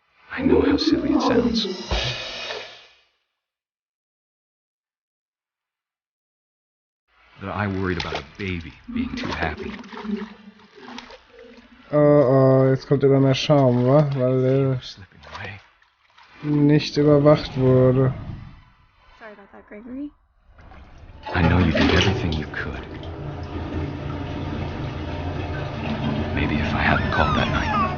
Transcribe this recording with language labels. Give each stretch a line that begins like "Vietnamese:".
English: I know how silly it sounds. That I worried about a baby being too happy.
German: Oh, jetzt kommt immer mehr Schaum, wa? Weil er nicht überwacht wurde.
English: Sorry about that, Gregory. I know you did everything you could. Maybe if I hadn't called that night.